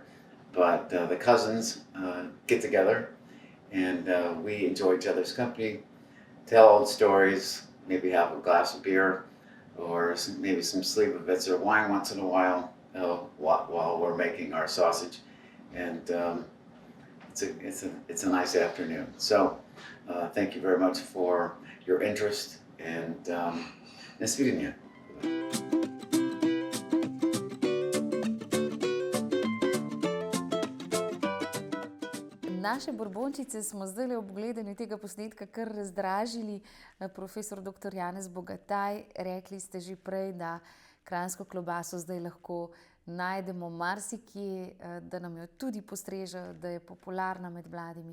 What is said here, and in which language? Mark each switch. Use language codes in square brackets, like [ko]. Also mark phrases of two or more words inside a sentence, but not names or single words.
[en] But the cousins get together, and we enjoy each other's company, tell old stories, maybe have a glass of beer, or maybe some Slivovitz or wine once in a while while we're making our sausage. And it's a nice afternoon. So thank you very much for your interest, and nasvidenje. [sl] Naše borbončice smo zdaj ob gledanju tega posnetka kar razdražili. Profesor dr. Janez Bogataj, rekli ste že prej, da kranjsko klobaso zdaj lahko najdemo marsikje, da nam jo tudi postrežejo, da je popularna med mladimi.